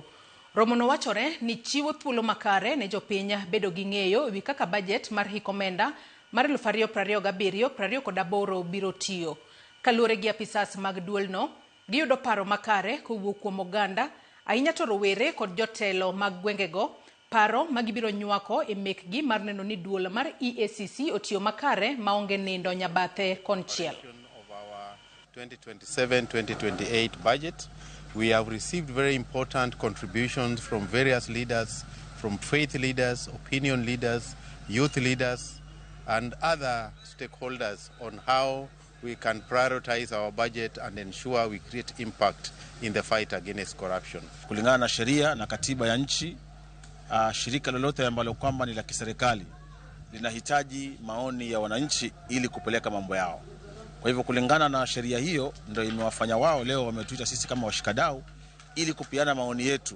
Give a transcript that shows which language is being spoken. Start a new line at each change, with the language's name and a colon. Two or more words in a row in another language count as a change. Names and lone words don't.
Luo (Kenya and Tanzania): Romo no wachore ni chiwo thuolo makare ne jopiny bedo gi ng'eyo ewi kaka budget mar hik omenda mar 2027-2028 biro tiyo. Kaluwore gi apisas mag duolno, giyudo paro makare kowuok kuom oganda, ahinya to rowere kod jotelo mag gwengego, paro magibiro nywako e mekgi mar neno ni duol mar EACC otiyo makare maonge nindo nyabathe konchiel.
English: Of our 2027-2028 budget, we have received very important contributions from various leaders, from faith leaders, opinion leaders, youth leaders, and other stakeholders on how we can prioritize our budget and ensure we create impact in the fight against corruption.
Swahili: Kulingana na sheria na katiba ya nchi, shirika lolote ambalo kwamba ni la kiserikali linahitaji maoni ya wananchi ili kupeleka mambo yao. Kwa hivyo kulingana na sheria hiyo ndio imewafanya wao leo wametuita sisi kama washikadau ili kupiana maoni yetu.